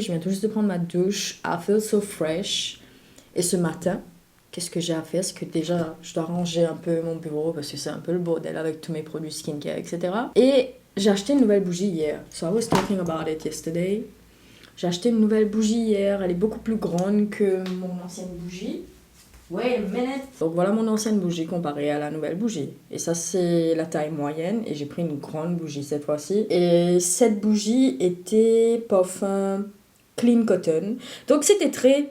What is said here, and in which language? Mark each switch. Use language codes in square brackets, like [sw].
[fr] Je viens tout juste de prendre ma douche. [en] I feel so fresh. [fr] Et ce matin, qu'est-ce que j'ai à faire? C'est que déjà, je dois ranger un peu mon bureau parce que c'est un peu le bordel avec tous mes produits skincare, etc. Et j'ai acheté une nouvelle bougie hier. [en] So I was talking about it yesterday. [fr] J'ai acheté une nouvelle bougie hier. Elle est beaucoup plus grande que mon ancienne bougie. [en] Wait a minute. [fr] Donc voilà mon ancienne bougie comparée à la nouvelle bougie. Et ça c'est la taille moyenne et j'ai pris une grande bougie cette fois-ci. Et cette bougie était parfum clean cotton. Donc c'était très...